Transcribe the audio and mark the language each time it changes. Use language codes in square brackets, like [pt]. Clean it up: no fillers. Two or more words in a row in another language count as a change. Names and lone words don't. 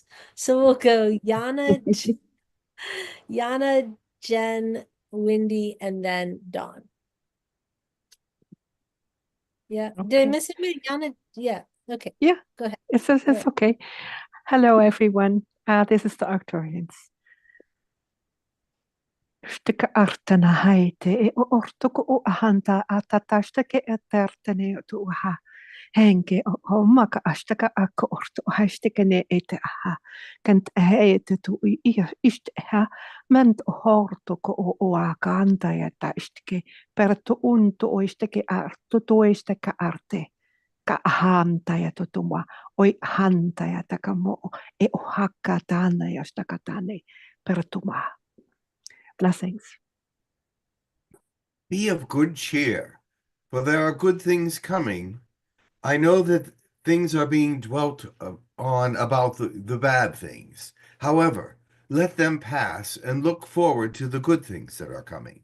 [en] So we'll go Yana, Jen, Wendy, and then Dawn. Yeah. Did I Okay. miss anybody? Yana? Yeah. Okay. Yeah. Go ahead. It's Alright. okay. Hello, everyone. This is the Arcturians. Stika artana haite e o ortoko o ahanta atatastake etertene tu aha. Henke o maka astaka akka orto hastikene ete aha. Kent heite tu ist ha ment hortoko o akanta ja taistike perto unto oisteke arto toisteka arte. Ka hanta ja tutuma oi hanta ja takamo e o hakka tana ja stakatane pertuma. Blessings. Be of good cheer, for there are good things coming. I know that things are being dwelt on about the bad things. However, let them pass and look forward to the good things that are coming.